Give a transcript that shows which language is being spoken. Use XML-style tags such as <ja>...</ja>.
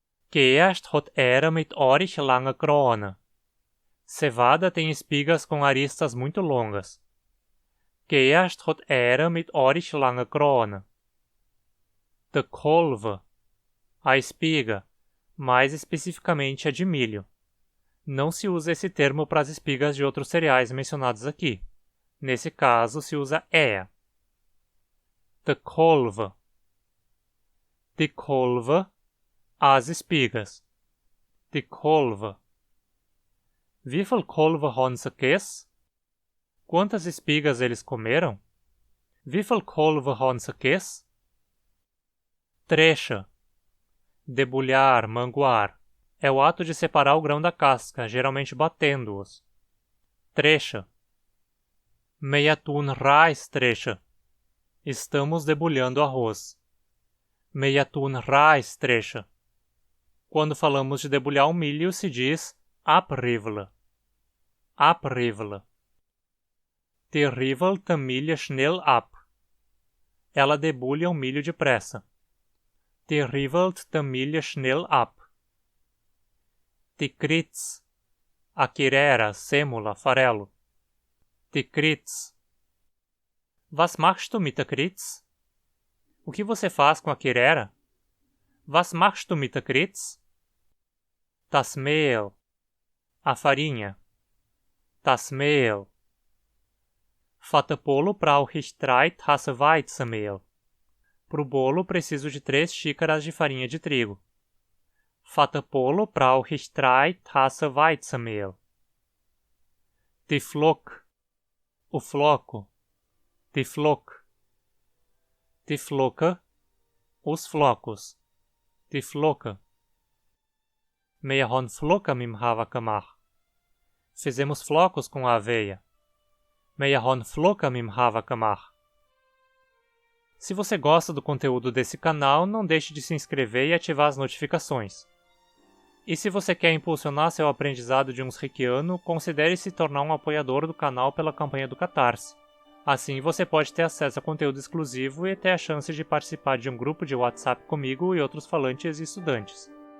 <hrx>Gerste hat Ähre mit ordentlich lange Krone.</hrx> <pt>Cevada tem espigas com aristas muito longas.</pt> <hrx>Gerste hat Ähre mit ordentlich lange Krone.</hrx> <pt>De Kolve, a espiga, mais especificamente a de milho. Não se usa esse termo para as espigas de outros cereais mencionados aqui. Nesse caso, se usa Ähre. De Kolve.</pt> <hrx>De Kolve, as espigas. De Kolve. Wie viel Kolve haben sie gegessen?</hrx> <pt>Quantas espigas eles comeram?</pt> <hrx>Wie viel Kolve haben sie gegessen?</hrx> <pt>Trecha. Debulhar, manguar. É o ato de separar o grão da casca, geralmente batendo-os.</pt> <hrx>Trecha. Wir tun Reis trecha.</hrx> <pt>Estamos debulhando arroz.</pt> <hrx>Wir tun Reis trecha.</hrx> <pt>Quando falamos de debulhar o milho, se diz abrivla. Abrivel.</pt> <hrx>Die rivelt de milho schnell ab.</hrx> <pt>Ela debulha o milho depressa.</pt> <hrx>Die rivelt de milho schnell ab. Die Kritz.</hrx> <pt>A quirera, sêmula, farelo. Die Kritz.</pt> <hrx>Was machst du mit der Kritz?</hrx> <pt>O que você faz com a quirera?</pt> <hrx>Was machst du mit der Kritz? Das Mehl.</hrx> <pt>A farinha.</pt> <hrx>Das Mehl. Fata bolo brauche ich 3 Tassen Weizenmehl.</hrx> <pt>Pro bolo preciso de 3 xícaras de farinha de trigo.</pt> <hrx>Fata bolo brauche ich 3 Tassen Weizenmehl. Die Flock.</hrx> <pt>O floco.</pt> <hrx>Die Flock. Die Flocke.</hrx> <pt>Os flocos.</pt> <hrx>Die Flocke. Wir haben Flocken mit dem Hafer gemacht.</hrx> <pt>Fizemos flocos com a aveia.</pt> <hrx>Wir haben Flocken mit dem Hafer gemacht.</hrx> <pt>Se você gosta do conteúdo desse canal, não deixe de se inscrever e ativar as notificações. E se você quer impulsionar seu aprendizado de Unsrikiano, considere se tornar um apoiador do canal pela campanha do Catarse. Assim você pode ter acesso a conteúdo exclusivo e ter a chance de participar de um grupo de WhatsApp comigo e outros falantes e estudantes.</pt>